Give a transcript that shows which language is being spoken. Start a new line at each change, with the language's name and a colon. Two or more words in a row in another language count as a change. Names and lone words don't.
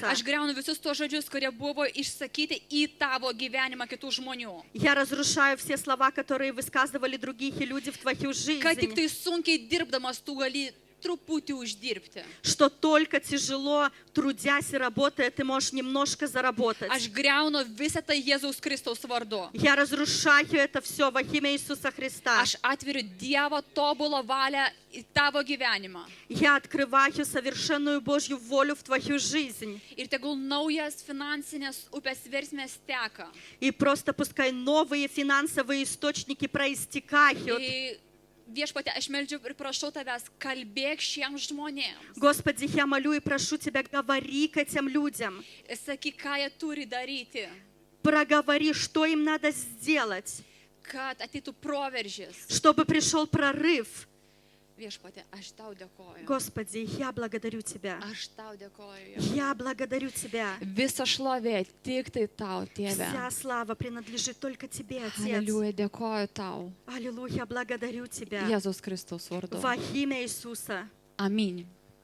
Lithuanian: Aš griaunu visus tos žodžius, kurie buvo išsakyti į tavo gyvenimą kitų žmonių.
Russian: Я разрушаю все слова, которые высказывали другие люди в твою
Lithuanian: Kad tik
Russian: жизнь.
Lithuanian: tai sunkiai dirbdamas tu gali truputį uždirbti.
Russian: Что только тяжело, трудясь и работая, ты можешь немножко заработать.
Lithuanian: Aš griaunu visą tai Jėzaus Kristaus vardu.
Russian: Я разрушаю это все во имя Иисуса Христа.
Lithuanian: Aš atveriu Dievo tobulo valią į tavo gyvenimą.
Russian: Я открываю совершенную Божью волю в твою жизнь.
Lithuanian: Ir tegul naujas finansinės upės versmės teka.
Russian: И просто пускай новые финансовые источники проистекают.
Lithuanian: Ir viešpatie, aš meldžiu ir prašau tavęs, kalbėk šiems žmonėms.
Russian: Господи, я молю и прошу Тебя, говори к этим людям.
Lithuanian: Sakyk, ką jie turi daryti,
Russian: Проговори, что им надо сделать,
Lithuanian: kad ateitų proveržis.
Russian: чтобы пришел прорыв.
Lithuanian: Viešpatie, aš tau dėkoju.
Russian: Господи, я благодарю Тебя.
Lithuanian: Aš tau dėkoju.
Russian: Я благодарю Тебя.
Lithuanian: Visa šlovė tik tai tau, Tėve.
Russian: Вся слава принадлежит только Тебе, Отец.
Lithuanian: Aleliuja, dėkoju tau.
Russian: Аллилуйя, благодарю Тебя.
Lithuanian: Jėzaus Kristaus vardu.
Russian: Во имя Иисуса.
Lithuanian: Amin.